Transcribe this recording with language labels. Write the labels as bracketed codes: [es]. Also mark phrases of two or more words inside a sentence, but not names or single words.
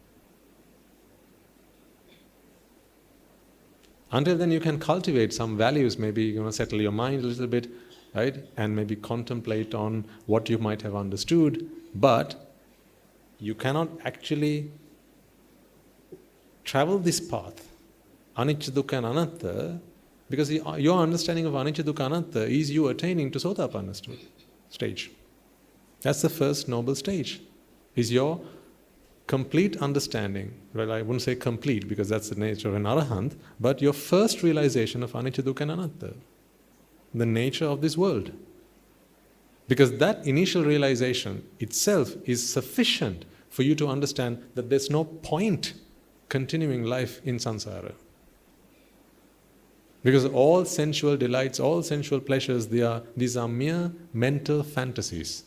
[en] Until then, you can cultivate some values, maybe settle your mind a little bit, right? And maybe contemplate on what you might have understood, but you cannot actually travel this path, [pi] anicca, dukkha and anatta, [en] because your understanding of [pi] anicca, dukkha, anatta [en] is you attaining to Sotapanna stage. That's the first noble stage. Is your complete understanding, well, I wouldn't say complete because that's the nature of an arahant, but your first realization of [pi] anicca, dukkha and anatta, [en] the nature of this world. Because that initial realization itself is sufficient for you to understand that there's no point continuing life in samsara. Because all sensual delights, all sensual pleasures, these are mere mental fantasies.